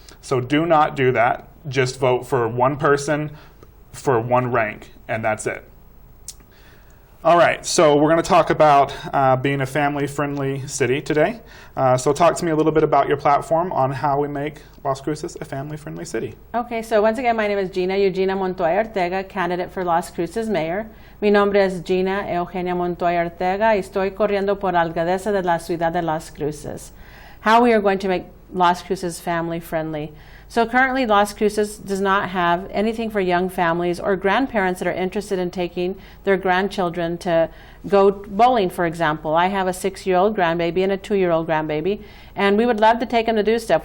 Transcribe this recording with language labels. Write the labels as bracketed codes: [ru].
[en] So do not do that. Just vote for one person for one rank, and that's it. All right, so we're going to talk about being a family-friendly city today. So talk to me a little bit about your platform on how we make Las Cruces a family-friendly city. Okay, so once again, my name is Gina Montoya Ortega, candidate for Las Cruces mayor. [es] Mi nombre es Gina Eugenia Montoya Ortega y estoy corriendo por alcaldesa de la ciudad de Las Cruces. [en] How we are going to make Las Cruces family-friendly. So currently, Las Cruces does not have anything for young families or grandparents that are interested in taking their grandchildren to go bowling, for example. I have a 6-year-old grandbaby and a 2-year-old grandbaby, and we would love to take them to do stuff.